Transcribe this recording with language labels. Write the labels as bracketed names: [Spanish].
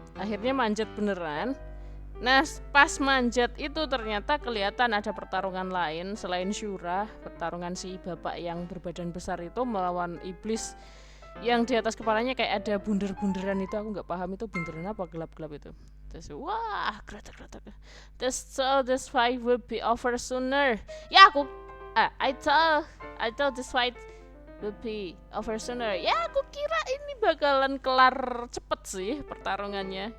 [Indonesian] Akhirnya manjat beneran. Nah, pas manjat itu ternyata kelihatan ada pertarungan lain selain Shura, pertarungan si bapak yang berbadan besar itu melawan iblis yang di atas kepalanya kayak ada bunder-bunderan itu. Aku nggak paham itu bunderan apa, gelap-gelap itu. Terus wah, kretek. [English] This fight will be over sooner. [Indonesian] Ya aku [English] I thought this fight will be over sooner. [Indonesian] Ya aku kira ini bakalan kelar cepet sih pertarungannya.